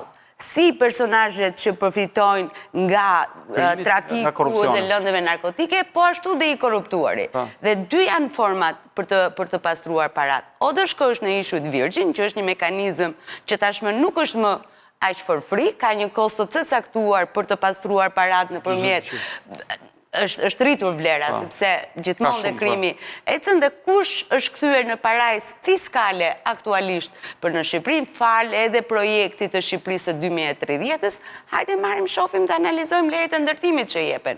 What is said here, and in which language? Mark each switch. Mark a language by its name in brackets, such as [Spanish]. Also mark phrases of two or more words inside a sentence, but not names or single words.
[Albanian] Si personazhet që përfitojnë nga trafiku dhe lëndëve narkotike, po ashtu dhe i korruptuari. Dhe dy janë format për të pastruar parat. O do shkosh në Issue Virgin, që është një mekanizëm që tashmë nuk është më aq [English] for free, [Albanian] ka një kosto të caktuar për të pastruar parat nëpërmjet është rritur vlera, sepse gjithmonë dhe krimi ecën dhe kush është kthyer në parajsë fiskale aktualisht për në Shqipëri, fal edhe projektit të Shqipërisë së 2030-s, hajde marrim shohim të analizojmë lejet e ndërtimit që jepen.